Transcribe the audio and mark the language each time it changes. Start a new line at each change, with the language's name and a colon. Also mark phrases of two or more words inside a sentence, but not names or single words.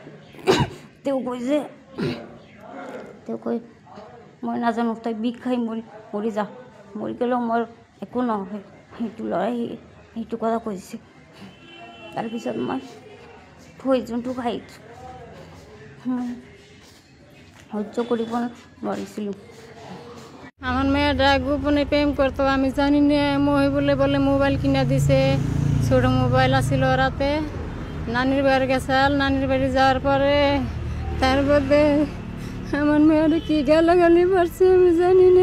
Assamese: তেওঁ কয় যে তেওঁ কয় মই নাজানো, তই বিষ খাই মৰি যা, মৰি গ'লেও মোৰ একো নহয়। সেইটো ল'ৰাই সেইটো কথা কৈছে। তাৰপিছত মই পয়জনটো খাই মই সহ্য কৰিব নোৱাৰিছিলোঁ।
Bangla: আমার মেয়েটা গোপনে প্রেম করতো, আমি জানি না। মহিবুলে বলে মোবাইল কিনা দিছে, ছোট মোবাইল আছিল রাতে। নানির বাড়ি গেছাল, নানির বাড়ি যাওয়ার পরে তার মধ্যে আমার মেয়েটা কি গালাগালি পারছে আমি জানি না।